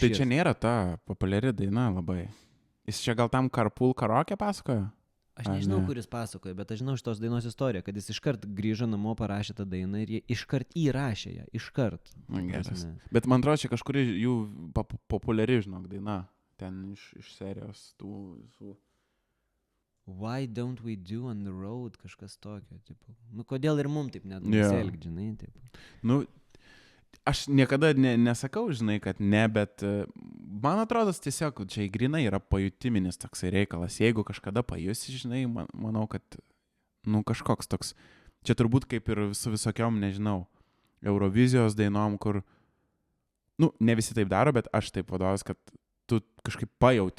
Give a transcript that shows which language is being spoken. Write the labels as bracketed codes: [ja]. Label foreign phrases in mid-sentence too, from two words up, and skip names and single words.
[lt] O tai čia nėra ta populiari daina labai. Jis čia gal tam Carpool karaoke pasakojo? Aš nežinau, kuris pasakojo, bet aš žinau šitos dainos istoriją, kad jis iškart grįžo namo, parašė tą dainą ir jie iškart įrašė ją. Iškart. Geras. Bet man atrodo, čia kažkuri jų populiari, žinok, daina. Ten iš serijos tų visų. [en] Why don't we do on the road? [lt] Kažkas tokio, tipo. Kodėl ir mum taip net nesielgt, žinai, taip. Aš niekada nesakau, žinai, kad ne, bet man atrodo, tiesiog čia grinai yra pajutiminis toksai reikalas. Jeigu kažkada pajusi, žinai, manau, kad, kažkoks toks, čia turbūt kaip ir su visokiom, nežinau, Eurovizijos dainom, kur, ne visi taip daro, bet aš taip vadovas, kad tu kažkaip pajauti.